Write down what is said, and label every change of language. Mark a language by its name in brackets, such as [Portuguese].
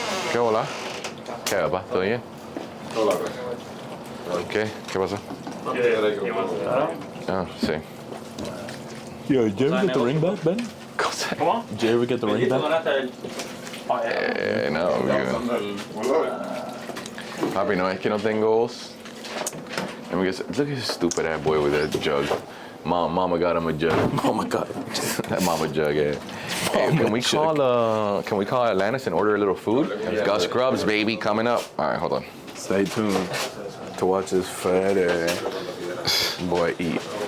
[Spanish] ¿Qué hola? ¿Qué va? ¿Todo bien? Hola. ¿Qué? ¿Qué pasa? Ah, sí. [English] Yo, did you ever get the ring back, Ben? Come on. Did you ever get the ring back? [Spanish] No, Papi, no es que no tengo voz. [English] Let me guess. Look at this stupid ass boy with that jug. Mama got him a jug. Mama got him that mama jug. Yeah. Hey, can we call Atlantis and order a little food? Gus Grubs, baby, coming up. All right, hold on. Stay tuned to watch this fat ass boy eat.